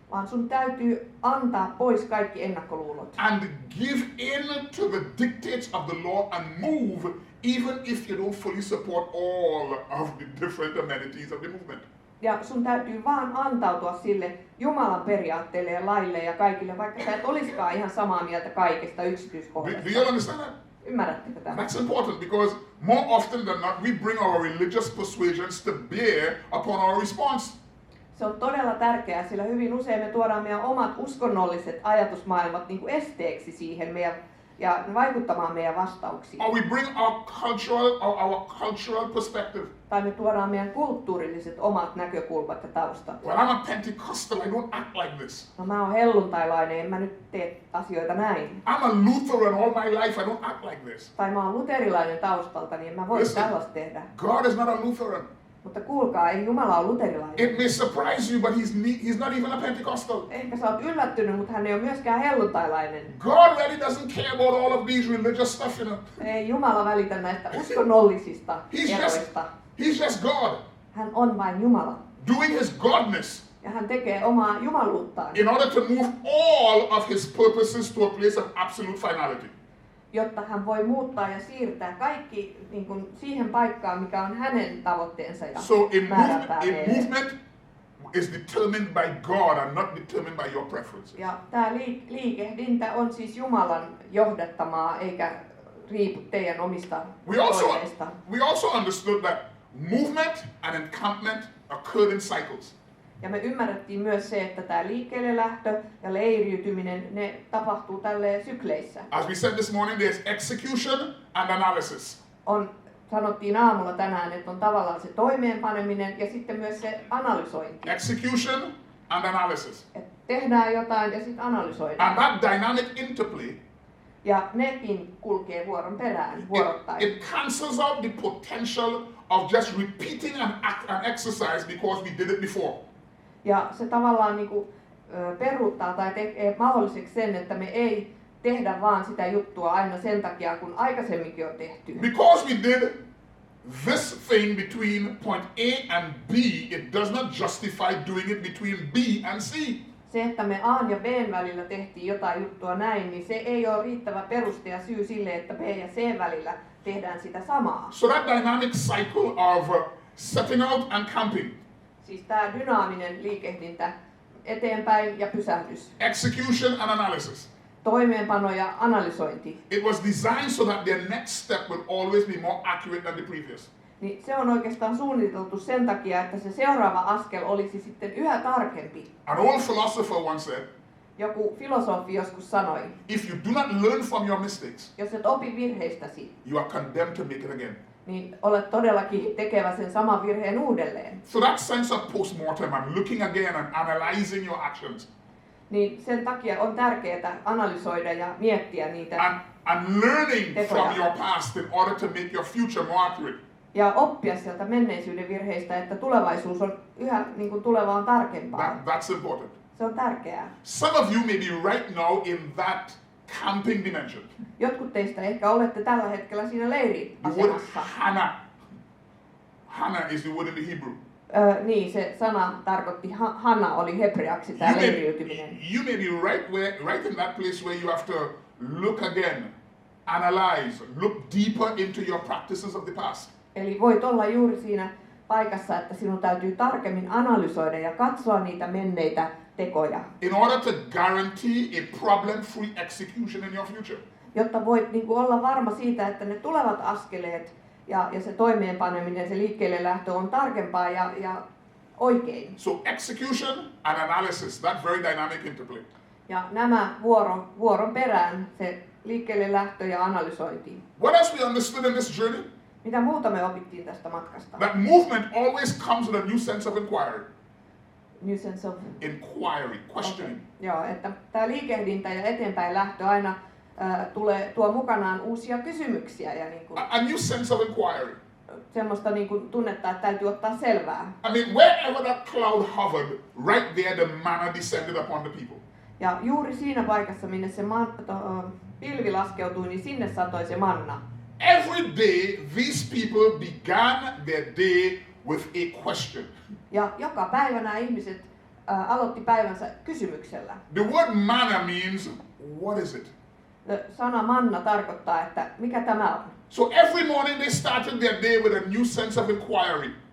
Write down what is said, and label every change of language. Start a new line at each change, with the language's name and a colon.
Finnish: vaan sun täytyy antaa pois kaikki ennakkoluulot.
English: and give in to the dictates of the law and move even if you don't fully support all of the different amenities of the movement.
Finnish: Ja sun täytyy vaan antautua sille Jumalan periaatteelle ja laille ja kaikille, vaikka sä et olisikaan ihan samaa mieltä kaikesta
English: Do
Finnish: yksityiskohdasta.
English: you understand that?
Finnish: Ymmärrättekö tämän?
English: That's important because more often than not we bring our religious persuasions to bear upon our response.
Finnish: Se on todella tärkeää, sillä hyvin usein me tuodaan meidän omat uskonnolliset ajatusmaailmat niin kuin esteeksi siihen ja vaikuttamaan meidän vastauksiin.
English: Or we bring our cultural perspective.
Finnish: Tai me tuodaan meidän kulttuurilliset omat näkökulmat ja taustat.
English: Well, I'm a Pentecostal, I don't act like this.
Finnish: No mä oon helluntailainen, en mä nyt tee asioita näin.
English: I'm a Lutheran all my life, I don't act like this.
Finnish: Tai mä oon luterilainen taustalta, niin en mä voi
English: Listen.
Finnish: tällaista tehdä.
English: God is not a Lutheran.
Finnish: Mutta kuulkaa, ei Jumala ole luterilainen.
English: It may surprise you, but he's not even a Pentecostal.
Finnish: Ehkä sä oot yllättynyt, mutta hän ei ole myöskään helluntailainen.
English: God really doesn't care about all of these religious stuff, you know.
Finnish: Ei Jumala välitä näistä uskonnollisista eroista.
English: He's just God,
Finnish: Hän on vain Jumala.
English: doing his godness
Finnish: Ja hän tekee omaa jumaluuttaan,
English: in order to move all of his purposes to a place of absolute finality.
Finnish: jotta hän voi muuttaa ja siirtää kaikki niin kuin siihen paikkaan, mikä on hänen tavoitteensa ja
English: So a
Finnish: määränpää meille.
English: movement is determined by God and not determined by your preferences.
Finnish: Ja tämä liikehdintä on siis Jumalan johdattamaa, eikä riipu teidän omista toiveista.
English: We also understood that movement and encampment occurred in cycles.
Finnish: Ja me ymmärrettiin myös se, että tämä liikkeelle lähtö ja leiriytyminen, ne tapahtuu tälleen sykleissä.
English: As we said this morning, there's execution and analysis.
Finnish: Sanottiin aamulla tänään, että on tavallaan se toimeenpaneminen ja sitten myös se analysointi.
English: Execution and analysis.
Finnish: Et tehdään jotain ja sitten analysoidaan.
English: And that dynamic interplay,
Finnish: Ja nekin kulkee vuoron perään, vuorottain.
English: it cancels out the potential of just repeating an exercise because we did it before.
Finnish: Ja se tavallaan niinku, peruuttaa tai tekee mahdolliseksi sen, että me ei tehdä vaan sitä juttua aina sen takia, kun aikaisemminkin on tehty.
English: Because we did this thing between point A and B, it does not justify doing it between B and C.
Finnish: Se, että me A ja B välillä tehtiin jotain juttua näin, niin se ei ole riittävä peruste ja syy sille, että B ja C välillä tehdään sitä samaa.
English: So that dynamic cycle of setting out and camping,
Finnish: Siis tämä dynaaminen liikehdintä, eteenpäin ja pysähdys,
English: execution and analysis,
Finnish: toimeenpano ja analysointi,
English: it was designed so that their next step would always be more accurate than the previous.
Finnish: niin se on oikeastaan suunniteltu sen takia, että se seuraava askel olisi sitten yhä tarkempi.
English: An old philosopher once said,
Finnish: Joku filosofi joskus sanoi,
English: if you do not learn from your mistakes,
Finnish: jos et opi virheistäsi,
English: you are condemned to make it again.
Finnish: niin olet todellakin tekevä sen saman virheen uudelleen.
English: So that sense of post-mortem and looking again and analyzing your actions
Finnish: Niin sen takia on tärkeää analysoida ja miettiä niitä
English: and learning
Finnish: tekoja.
English: from your past in order to make your future more accurate.
Finnish: Ja oppia sieltä menneisyyden virheistä, että tulevaisuus on yhä niin kuin tuleva on tarkempaa.
English: That's important.
Finnish: Se on tärkeää.
English: Some of you may be right now in that camping dimension.
Finnish: Jotkut teistä ehkä olette tällä hetkellä siinä
English: The word
Finnish: leiriasemassa.
English: Hannah. Hannah is the word in the Hebrew.
Finnish: Niin, se sana tarkoitti, Hanna oli hebreaksi tämä leiriytyminen.
English: You may be right in that place where you have to look again, analyze, look deeper into your practices of the past.
Finnish: Eli voit olla juuri siinä paikassa, että sinun täytyy tarkemmin analysoida ja katsoa niitä menneitä tekoja,
English: In order to guarantee a problem-free execution in your future.
Finnish: jotta voit niin kuin olla varma siitä, että ne tulevat askeleet ja se toimeenpaneminen, se liikkeelle lähtö on tarkempaa ja oikein.
English: So execution and analysis, that very dynamic interplay.
Finnish: Ja nämä vuoron perään, se liikkeelle lähtö ja analysointi.
English: What else we understood in this journey?
Finnish: Mitä muuta me opittiin tästä matkasta?
English: That movement always comes with a new sense of inquiry. New sense of... Inquiry, questioning.
Finnish: Joo, että tämä liikehdintä ja eteenpäin lähtö aina tuo mukanaan uusia kysymyksiä ja niin kuin,
English: A new sense of inquiry.
Finnish: semmoista niin kuin tunnetta, että täytyy ottaa selvää.
English: I mean, wherever that cloud hovered, right there the manna descended upon the people.
Finnish: Ja juuri siinä paikassa, minne se pilvi laskeutui, niin sinne satoi se manna.
English: Every day, these people began their day with a question.
Finnish: Ja joka päivä nämä ihmiset aloitti päivänsä kysymyksellä.
English: The word manna means, what is it?
Finnish: Sana manna tarkoittaa, että mikä tämä on.
English: So every morning they started their day with a new sense of inquiry.